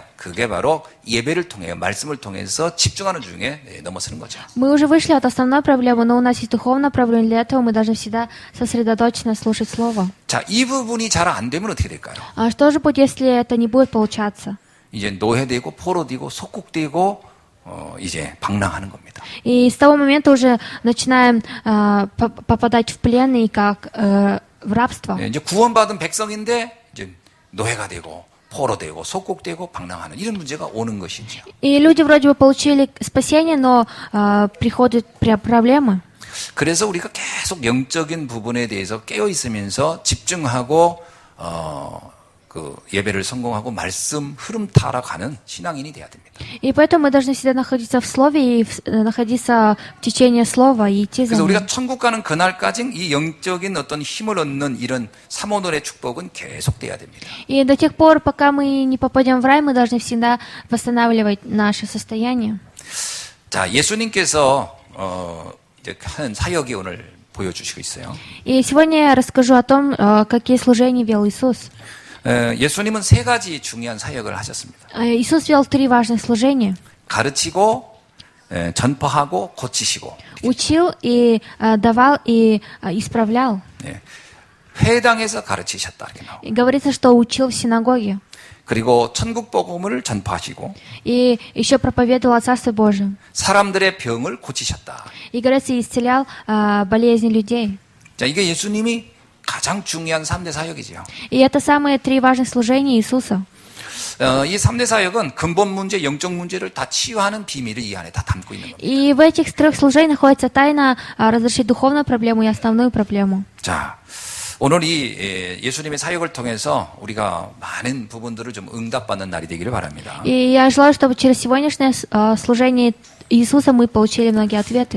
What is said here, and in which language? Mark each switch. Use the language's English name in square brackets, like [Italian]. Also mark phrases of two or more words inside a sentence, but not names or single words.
[Korean] 그게 바로 예배를 통해 말씀을 통해서 집중하는 중에 넘어서는 거죠. [Russian] Мы уже вышли от основной проблемы, но у нас есть духовная проблема. Для этого мы должны всегда сосредоточенно слушать Слово. [Korean] 자, 이 부분이 잘 안 되면 어떻게 될까요? [Russian] А что же будет, если это не будет получаться? [Korean] 이제 노예되고 포로되고 속국되고 이제 방랑하는 겁니다. [Russian] И с того момента уже начинаем попадать в плен и как в рабство. [Korean] 예, 이제 구원받은 백성인데 이제 노예가 되고 포로되고 속국되고 방랑하는 이런 문제가 오는 것이죠. [Russian] И люди вроде бы получили спасение, но приходят проблемы. [Korean] 그래서 우리가 계속 영적인 부분에 대해서 깨어 있으면서 집중하고 그 예배를 성공하고 말씀 흐름 따라 가는 신앙인이 돼야 됩니다. [Russian] И поэтому мы должны всегда находиться в Слове и находиться в течение Слова и идти за [Korean] 그래서 [Russian] ним. [Korean] 우리가 천국 가는 그날까지 이 영적인 어떤 힘을 얻는 이런 삼오노의 축복은 계속돼야 됩니다. [Russian] И до тех пор, пока мы не попадем в рай, мы должны всегда восстанавливать наше состояние. [Korean] 자, 예수님께서 이제 하는 사역이 오늘 보여주시고 있어요. [Russian] И сегодня я расскажу о том, какие служения вел Иисус. [Korean] 예수님은 세 가지 중요한 사역을 하셨습니다. [Russian] Иисус вел 3 важных служения. [Korean] 가르치고 전파하고 고치시고 [Russian] Учил и давал и исправлял. [Korean] 예, 회당에서 가르치셨다 이렇게 나와요. [Russian] И говорится, что учил в синагоге. [Korean] 그리고 천국 복음을 전파하시고 [Russian] И еще проповедовал о Царстве Божьем. [Korean] 사람들의 병을 고치셨다. [Russian] И, говорится, исцелял болезни людей. [Korean] 자, 이게 예수님이 가장 중요한 3대 사역이죠. [Russian] И это самые 3 важных служения Иисуса. [Korean] 이 3대 사역은 근본 문제, 영적 문제를 다 치유하는 비밀을 이 안에 다 담고 있는 겁니다. [Russian] И в этих 3 служениях находится тайна разрешить духовную проблему и основную проблему. [Korean] 자, 오늘 이 예수님의 사역을 통해서 우리가 많은 부분들을 좀 응답받는 날이 되기를 바랍니다. [Russian] И я желаю, чтобы через сегодняшнее служение Иисуса мы получили многие ответы.